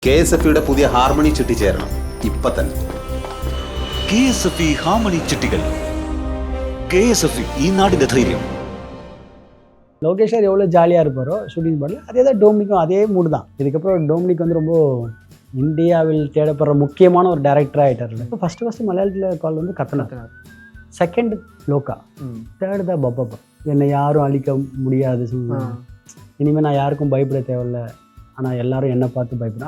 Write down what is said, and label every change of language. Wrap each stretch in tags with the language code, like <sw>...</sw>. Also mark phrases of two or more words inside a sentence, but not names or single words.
<ml>KSF-യുടെ പുതിയ ഹാർമണി ചിട്ടി ചേരണം ഇപ്പം തന്നെ. KSF ഹാർമണി ചിട്ടികൾ. KSF ഈ നാടിന്റെ ധൈര്യം.</ml> <ta>லோகேஷ் சார் எவ்வளோ ஜாலியாக இருப்பாரோ</ta> <en>shooting spotல்</en> <ta>அதே தான் டோமினிக்கும் அதே மூடு தான். இதுக்கப்புறம் டோமினிக் வந்து ரொம்ப இந்தியாவில் தேடப்படுற முக்கியமான ஒரு டேரக்டராக ஆகிட்டார்ல. இப்போ ஃபஸ்ட்டு மலையாளத்தில் கால் வந்து கத்தனா, செகண்ட் லோகா, தேர்டு தான் பப்பா. என்னை யாரும் அழிக்க முடியாது, இனிமேல் நான் யாருக்கும் பயப்பட தேவையில்ல, ஆனால் எல்லாரும் என்னை பார்த்து பயப்படும்.</ta>